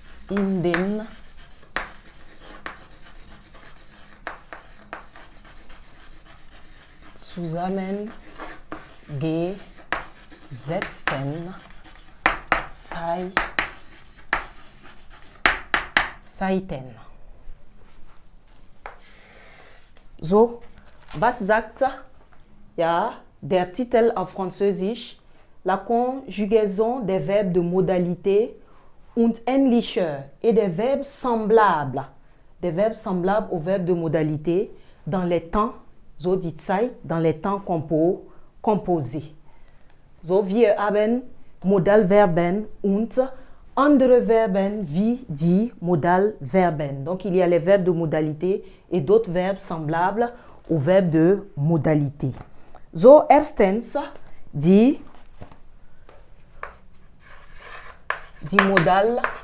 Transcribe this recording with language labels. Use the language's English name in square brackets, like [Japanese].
[German] in den zusammengesetzten Zeiten. So, was sagt der Titel auf Französisch? [French] La conjugaison des verbes de modalité [German] und ähnlicher [French] et des verbes semblables. Des verbes semblables aux verbes de modalité dans les temps, [German] so die Zeit, [French] dans les temps composés. [German] So, wir haben Modalverben und andere Verben wie die Modalverben. [French] Donc, il y a les verbes de modalité et d'autres verbes semblables aux verbes de modalité. [German] So, erstens, die Modalverben.